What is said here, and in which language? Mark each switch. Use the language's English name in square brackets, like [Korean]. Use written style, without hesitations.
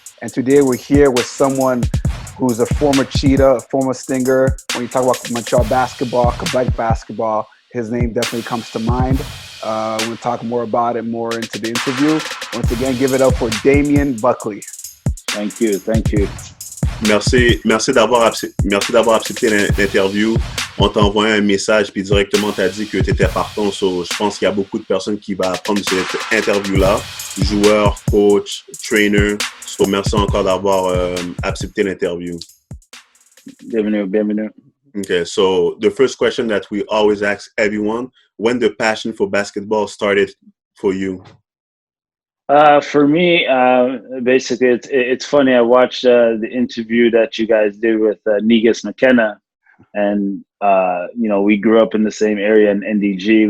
[English] And today we're here with someone who's a former Cheetah, a former Stinger. When you talk about Montreal basketball, Quebec basketball, his name definitely comes to mind. We'll talk more about it more into the interview. Once again, give it up for Damian Buckley. Thank you. Thank you. [French] Merci d'avoir accepté l'interview. On t'a envoyé un message puis directement t'as dit que tu étais partant. So, je pense qu'il y a beaucoup de personnes qui vont apprendre cette interview-là. Joueurs, coach, trainer. So, merci encore d'avoir accepté l'interview. Bienvenue. [English] Okay, so the first question that we always ask everyone, when the passion for basketball started for you? For me, basically, it's funny. I watched the interview that you guys did with Negus McKenna, and we grew up in the same area in NDG.